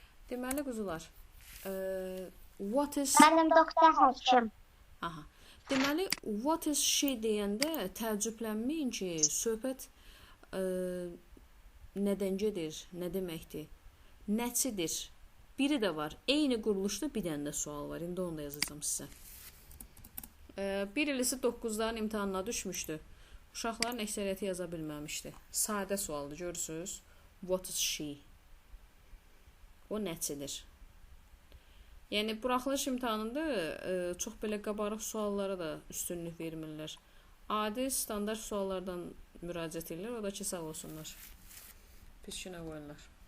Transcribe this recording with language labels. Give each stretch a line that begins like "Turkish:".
Azerbaijani: Deməli, quzular,
English: what is...
Azerbaijani: Mənim doktor həkim. Aha. Deməli,
English: what is she
Azerbaijani: deyəndə təəccüblənməyin ki, söhbət nədən gedir, nə deməkdir? Nəçidir? Biri də var. Eyni quruluşda bir dənə də sual var. İndi onu da yazacağım sizə. Bir ilisi 9-ların imtahanına düşmüşdü. Uşaqların əksəriyyəti yaza bilməmişdi. Sadə sualdır, görürsünüz.
English: What is she?
Azerbaijani: O nəçidir? Yəni, buraxılış imtahanında çox belə qabarıq suallara da üstünlük vermirlər. Adi, standart suallardan müraciət edirlər, o da ki, sağ olsunlar. Pis günə qoyurlar.